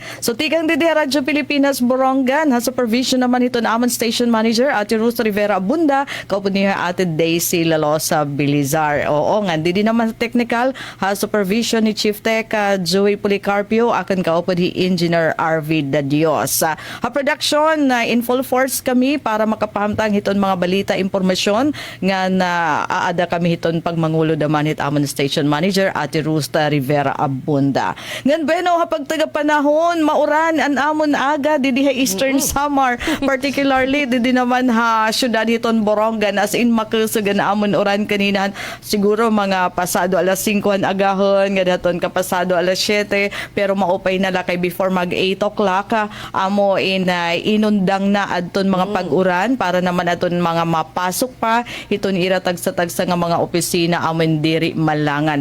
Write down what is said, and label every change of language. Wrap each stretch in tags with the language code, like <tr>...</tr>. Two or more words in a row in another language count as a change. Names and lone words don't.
<war>So tikang didi Radyo Pilipinas Borongan, ha supervision naman ito na amon station manager Ate Ruth Rivera Abunda, kaupo niya Ate Daisy Lalosa Bilizar. Oo nga, didi naman technical, ha supervision ni Chief Tech Joey Policarpio, akan kaupo ni Engineer RV Dadios. Ha production, in full force kami para makapahamtang hiton mga balita, impormasyon nga na aada kami hiton pagmangulo naman hit amon station manager Ate Rusta Rivera Abunda. Ngan bueno hapag taga panahon mauran an amon aga didi ha Eastern Samar, particularly didi naman ha syudad hiton Borongan, as in makusugan amon uran kaninahan siguro mga pasado alas 5 an agahon nga daton kapasado alas 7, pero maupay na lakay before mag 8 o'clock amo inundang na adton mga pag-uran para naman aton mga mapasok pa hiton iratag sa tagsa nga mga opisina amon diri malangan.</war>